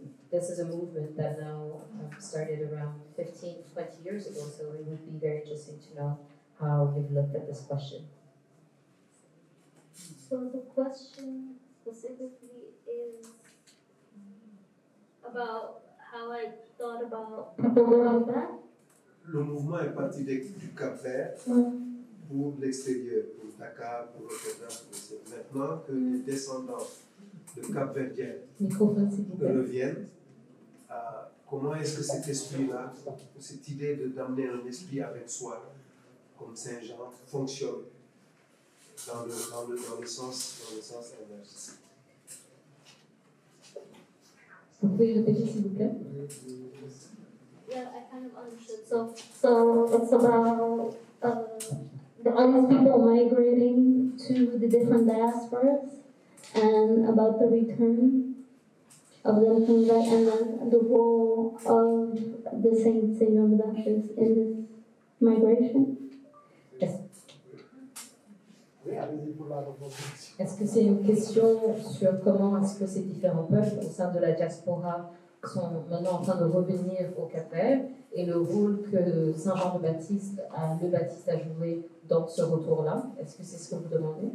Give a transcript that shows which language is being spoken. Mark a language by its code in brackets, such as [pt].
[en] This is a movement that now started around 15, 20 years ago, so it would be very interesting to know how you've looked at this question. So the question specifically is about how I thought about people like that. [fr] Le mouvement est parti du Cap-Vert pour l'extérieur, pour Dakar, pour Rotterdam. Maintenant que les descendants de Cap-Verdiens reviennent, comment est-ce que cet esprit-là, cette idée d'amener un esprit avec soi, comme Saint-Jean, fonctionne dans le sens inverse? Vous pouvez répéter s'il vous plaît? [en] Yeah, I kind of understood. So it's about all these people migrating to the different diasporas and about the return of them coming back, and then the role of the Saint John the Baptist in this migration. [fr] Est-ce que c'est une question sur comment est-ce que ces différents peuples au sein de la diaspora sont maintenant en train de revenir au Cap-Vert et le rôle que Saint Jean le Baptiste a joué dans ce retour-là? Est-ce que c'est ce que vous demandez?